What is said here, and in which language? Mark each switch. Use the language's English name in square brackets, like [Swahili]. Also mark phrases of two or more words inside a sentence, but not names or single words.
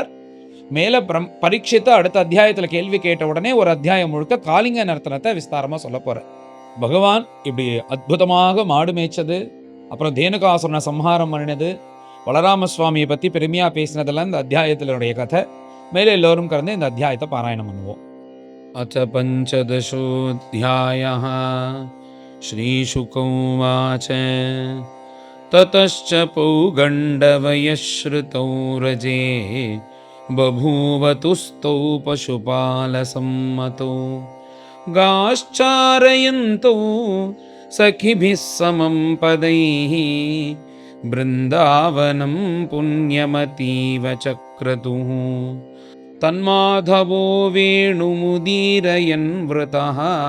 [Tamil] மேல பரீட்சித்து அடுத்த அத்தியாயத்துல கேள்வி கேட்ட உடனே ஒரு அத்தியாயம் முழுக்க காளிங்க நர்த்தனத்தை விஸ்தாரமா சொல்ல போற. பகவான் இப்படி அற்புதமாக மாடு மேய்ச்சது, அப்புறம் தேனுகாசுரனை சம்ஹாரம் பண்ணினது, பலராம சுவாமியை பற்றி பெருமையாக பேசினதெல்லாம் இந்த அத்தியாயத்தினுடைய கதை. மேலே எல்லோரும் கலந்து இந்த அத்தியாயத்தை பாராயணம் பண்ணுவோம். [Sanskrit] अथ पञ्चदशोऽध्यायः। श्रीशुक उवाच ततश्च पौगण्डवयश्रुतौ रजे बभूवतुस्तौ पशुपालसम्मतौ गाश्चारयन्तौ सखिभिः समं पदैः बृन्दावनं पुण्यमतीव चक्रतुः तन्माधवो वेणुमुदीरयन् वृतः